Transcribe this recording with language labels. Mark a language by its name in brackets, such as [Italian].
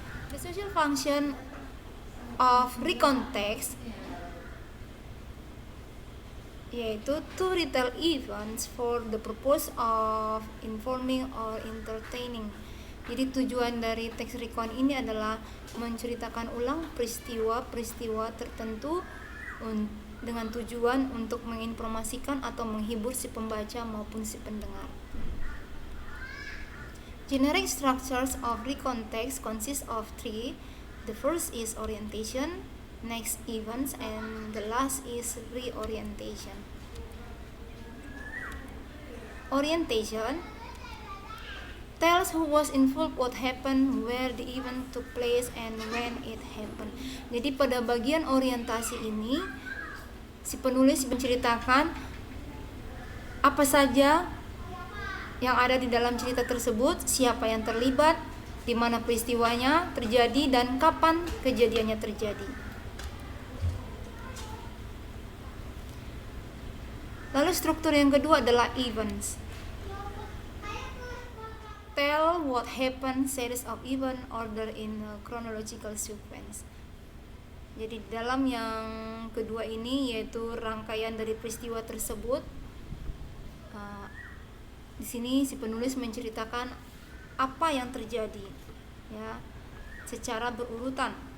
[English] The social function of recon text [Indonesian] yaitu [English] to retell events for the purpose of informing or entertaining. [Indonesian] Jadi tujuan dari teks recon ini adalah menceritakan ulang peristiwa-peristiwa tertentu dengan tujuan untuk menginformasikan atau menghibur si pembaca maupun si pendengar. [English] Generic structures of recon text consist of three. The first is orientation, next events, and the last is reorientation. Orientation tells who was involved, what happened, where the event took place, and when it happened. [Indonesian] Jadi pada bagian orientasi ini, si penulis menceritakan apa saja yang ada di dalam cerita tersebut, siapa yang terlibat, di mana peristiwanya terjadi, dan kapan kejadiannya terjadi. Lalu struktur yang kedua adalah events. [English] Tell what happened, series of event, order in a chronological sequence. [Indonesian] Jadi dalam yang kedua ini, yaitu rangkaian dari peristiwa tersebut, di sini si penulis menceritakan apa yang terjadi, ya, secara berurutan.